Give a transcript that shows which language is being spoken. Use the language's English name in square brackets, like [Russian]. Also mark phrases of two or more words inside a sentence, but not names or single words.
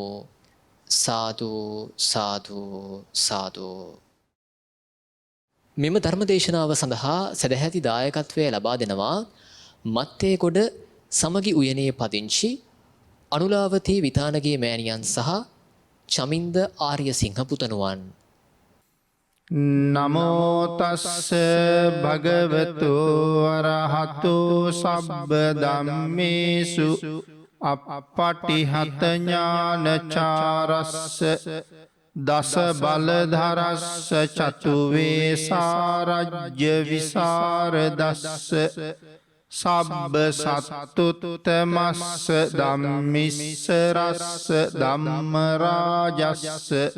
[Sinhala] සාදු සාදු සාදු. මෙම ධර්මදේශනාව සඳහා සදැහැති දායකත්වය ලබා දෙනවා මත්තේගොඩ සමගි උයනේ පදිංචි අනුලාවතී විතානගේ මෑණියන් සහ චමින්ද ආර්යසිංහ පුතණුවන්. [Pali] නමෝ තස්ස භගවතු අරහතු සබ්බ ධම්මේසු අප්පටිහත ඥානචාරස්ස දස බලධරස්ස චතුවේ සාරජ්‍ය විසරදස්ස සබ්බ සත්තුත්තමස්ස ධම්මිස්සරස්ස ධම්මරාජස්ස